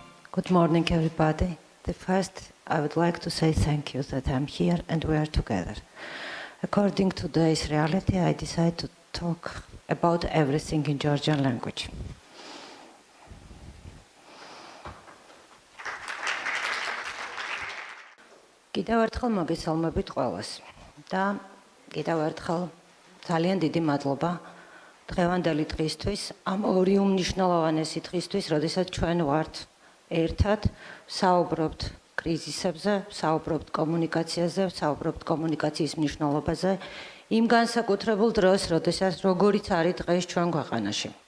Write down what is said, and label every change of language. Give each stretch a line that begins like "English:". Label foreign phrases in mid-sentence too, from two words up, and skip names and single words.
English: Good morning, everybody. First, I would like to say thank you that I'm here and we are together. According to today's reality, I decided to talk about everything in Georgian language.
Georgian: კიდევ ერთხელ მოგესალმებით ყველას და კიდევ ერთხელ ძალიან დიდი მადლობა დღევანდელი დღისთვის, ამ ორი უმნიშვნელოვანესი დღისთვის, როდესაც ჩვენ ვართ ერთად, საუბრობთ კრიზისებზე, საუბრობთ კომუნიკაციაზე, საუბრობთ კომუნიკაციის მნიშვნელობაზე, იმ განსაკუთრებულ დროს, როდესაც როგორიც არის დღეს ჩვენ ქვეყანაში.